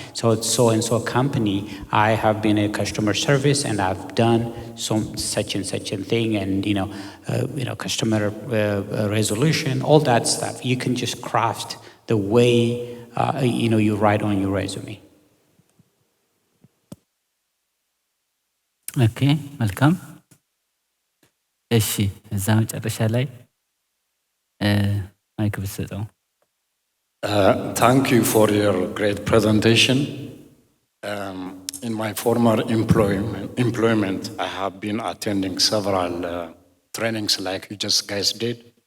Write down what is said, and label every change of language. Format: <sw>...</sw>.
<en>So it's so-and-so company, I have been a customer service and I've done such and such a thing and, customer resolution, all that stuff. You can just craft the way, you write on your resume.</en> <am>ኦኬ መልካም እሺ እዛ መጨረሻ ላይ ማይክ ብትሰጠው</am> <en>Thank you for your great presentation. In my former employment, I have been attending several trainings like you just guys did.</en>